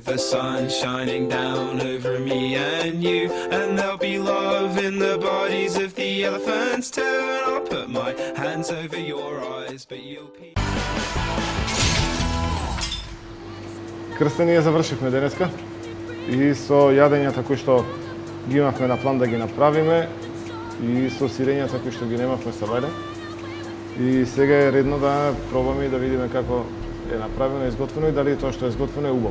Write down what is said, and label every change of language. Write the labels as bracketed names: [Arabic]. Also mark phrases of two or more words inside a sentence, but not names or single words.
[English] the sun shining down over me and you, and there'll be love in the bodies of the elephants too, and I'll put my hands over your eyes but you'll be... [Macedonian] Крстење завршивме денеска и со јадењата кои што ги имавме на план да ги направиме и со сирењата кои што ги немавме со леде. И сега е редно да пробаме и да видиме како е направено, изготвено и дали тоа што е изготвено е убаво.